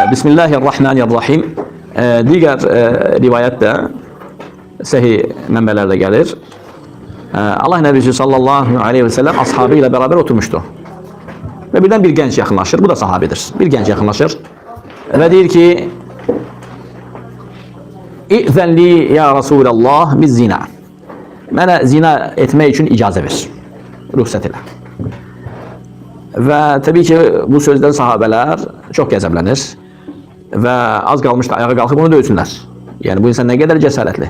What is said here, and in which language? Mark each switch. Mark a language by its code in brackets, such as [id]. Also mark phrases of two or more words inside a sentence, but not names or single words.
[az] Bismillahirrahmanirrahim. [tr] Diğer rivayette [az] sahih mənbələrdə gəlir. [tr] Allah Nəbisi [ar] صلى الله عليه وسلم [tr] ashabıyla beraber oturmuştu. Ve birden bir genç yakınlaşır. Bu da sahabedir. Bir genç yakınlaşır. [az] Ve deyir ki [ar] ائذن لي يا رسول الله [az] biz zina. Mənə zina etmək üçün icazə ver. Ruxsat elə. Və təbii ki bu sözdən sahabelər çox qəzəblənir. Və az qalmışdı ayağa qalxıb onu döysünlər. Yəni bu insan nə qədər cəsarətli.